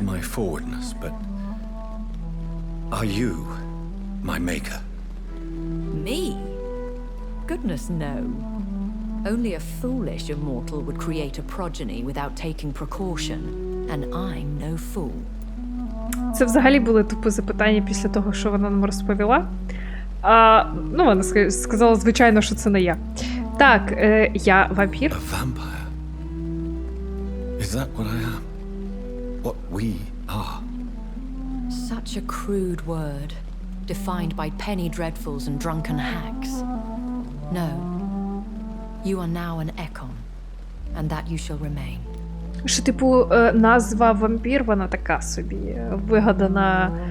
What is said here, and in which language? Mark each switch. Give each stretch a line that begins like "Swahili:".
English: Excuse my forwardness, but are you my maker? goodness, no. Only a foolish immortal would create a progeny without taking precaution, and I'm no fool.
Ukrainian: Це взагалі були тупі запитання після того, що вона нам розповіла. Ну, вона сказала, звичайно, що це не я. Так, я вампір.
English: A vampire? Is that what I am? What we are? Such a crude word, defined by penny dreadfuls and drunken hacks. No. You are now an Ekon, and that you shall remain.
Ukrainian: Що, типу, назва вампір, вона така собі вигадана.